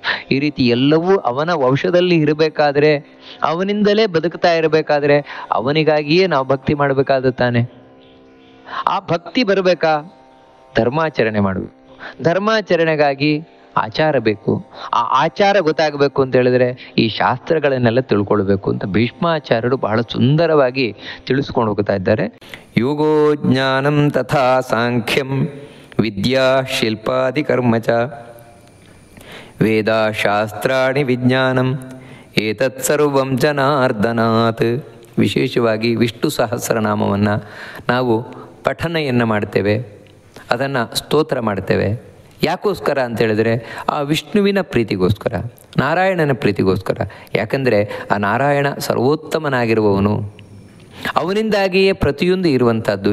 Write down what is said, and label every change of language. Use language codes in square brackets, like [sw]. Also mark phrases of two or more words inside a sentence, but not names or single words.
[kn] ಈ ರೀತಿ ಎಲ್ಲವೂ ಅವನ ವಂಶದಲ್ಲಿ ಇರಬೇಕಾದ್ರೆ, ಅವನಿಂದಲೇ ಬದುಕ್ತಾ ಇರಬೇಕಾದ್ರೆ ಅವನಿಗಾಗಿಯೇ ನಾವು ಭಕ್ತಿ ಮಾಡಬೇಕಾದ ತಾನೆ. ಆ ಭಕ್ತಿ ಬರಬೇಕಾ? ಧರ್ಮಾಚರಣೆ ಮಾಡಬೇಕು. ಧರ್ಮಾಚರಣೆಗಾಗಿ ಆಚಾರ ಬೇಕು. ಆ ಆಚಾರ ಗೊತ್ತಾಗಬೇಕು ಅಂತ ಹೇಳಿದ್ರೆ ಈ ಶಾಸ್ತ್ರಗಳನ್ನೆಲ್ಲ ತಿಳ್ಕೊಳ್ಬೇಕು ಅಂತ ಭೀಷ್ಮಾಚಾರ್ಯರು ಬಹಳ ಸುಂದರವಾಗಿ ತಿಳಿಸ್ಕೊಂಡು ಹೋಗ್ತಾ ಇದ್ದಾರೆ. [sa] ಯೋಗೋ ಜ್ಞಾನಂ ತಥಾ ಸಾಂಖ್ಯಂ ವಿದ್ಯಾ ಶಿಲ್ಪಾದಿ ಕರ್ಮಚ ವೇದ ಶಾಸ್ತ್ರಾಣಿ ವಿಜ್ಞಾನಂ ಏತತ್ ಸರ್ವಂ ಜನಾರ್ದನಾತ್. [kn] ವಿಶೇಷವಾಗಿ ವಿಷ್ಣು ಸಹಸ್ರನಾಮವನ್ನು ನಾವು ಪಠನೆಯನ್ನು ಮಾಡ್ತೇವೆ, ಅದನ್ನು ಸ್ತೋತ್ರ ಮಾಡ್ತೇವೆ. ಯಾಕೋಸ್ಕರ ಅಂತೇಳಿದರೆ ಆ ವಿಷ್ಣುವಿನ ಪ್ರೀತಿಗೋಸ್ಕರ, ನಾರಾಯಣನ ಪ್ರೀತಿಗೋಸ್ಕರ. ಯಾಕಂದರೆ ಆ ನಾರಾಯಣ ಸರ್ವೋತ್ತಮನಾಗಿರುವವನು, ಅವನಿಂದಾಗಿಯೇ ಪ್ರತಿಯೊಂದು ಇರುವಂಥದ್ದು.